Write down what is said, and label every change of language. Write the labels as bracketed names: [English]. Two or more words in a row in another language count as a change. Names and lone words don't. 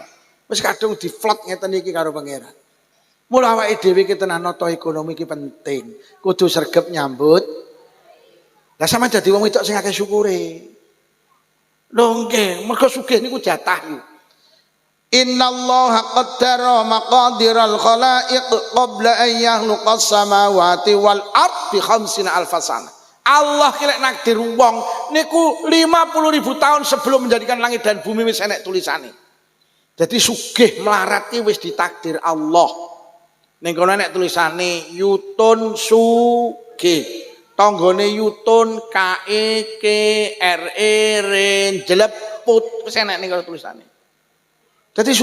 [Javanese] Wis kadung diflot ngeten iki karo pangeran. Mula awake dhewe iki tenan nata ekonomi iki penting. Kudu sregep nyambut. Lah sampeyan dadi wong wedok sing akeh syukure. Lho nggih, mergo sugih niku jatah iki. [Arabic] إن الله قدر مقادير الخلائق قبل أن يخلق السماوات والأرض ب 50.000 سنة. [Javanese] Allah ki lek nakdir wong niku 50.000 tahun [Indonesian] sebelum menjadikan langit dan bumi [Javanese] wis enek tulisane. Jadi sugih melarat ki wis ditakdir Allah. Ning kono enek tulisane Yutun sugih. Tanggane Yutun KEKRE jleput wis enek ning kono tulisane.